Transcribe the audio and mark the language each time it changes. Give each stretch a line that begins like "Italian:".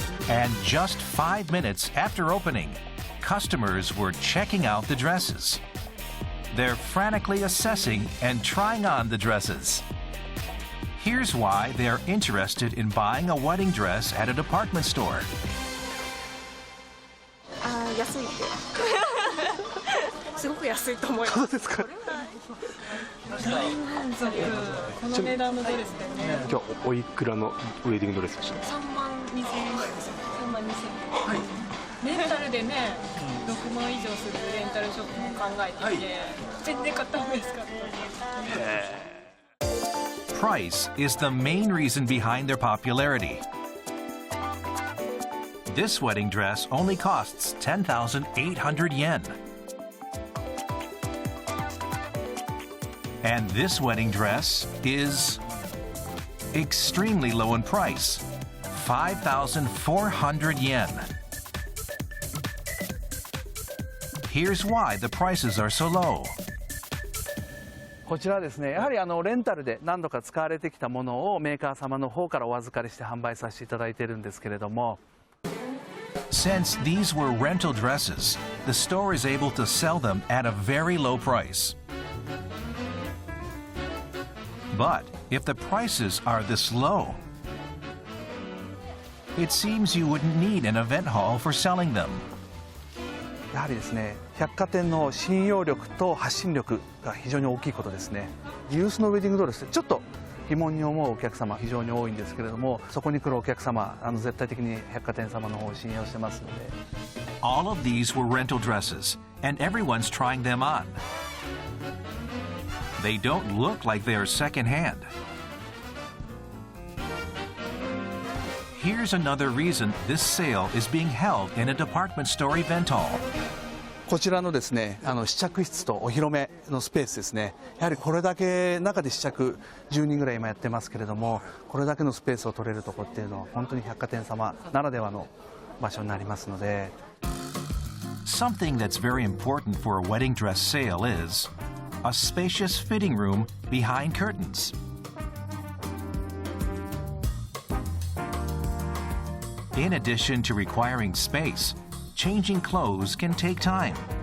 English: And just 5 minutes after opening, customers were checking out the dresses. They're frantically assessing and trying on the dresses. Here's why they're interested in buying a wedding dress at a department store.
Japanese: 安いってすごく安いと思います。そうですか。大満足。この値段のドレスでね。じゃあおいくらのウェディングドレスでした？3 万2000円ぐらいですよ。3万2000円。はい。レンタルでね、6万以上するレンタルショップも考えていて、全然買った方が安かった。
English: Price is the main reason behind their popularity. This wedding dress only costs 10,800 yen. And this wedding dress is extremely low in price, 5,400 yen. Here's why the prices are so low.
Japanese: こちらはですね、やはりレンタルで何度か使われてきたものをメーカー様の方からお預かりして販売させていただいているんですけれども。
English: Since these were rental dresses, the store is able to sell them at a very low price. But if the prices are this low, it seems you wouldn't need an event hall for selling them.
Japanese: やはりですね、百貨店の信用力と発信力が非常に大きいことですね。ユースのウェディングドレスってちょっと疑問に思うお客様非常に多いんですけれども、そこに来るお客様絶対的に百貨店様の方を信用してますので。
English: All of these were rental dresses, and everyone's trying them on. They don't look like they are secondhand. Here's another reason this sale is being held in a department store event hall.
Japanese: こちらのですね、試着室とお披露目のスペースですね。やはりこれだけ中で試着10人ぐらい今やってますけれども、これだけのスペースを取れるところっていうのは本当に百貨店様ならではの場所になりますので。
English: Something that's very important for a wedding dress sale is a spacious fitting room behind curtains. In addition to requiring space, changing clothes can take time.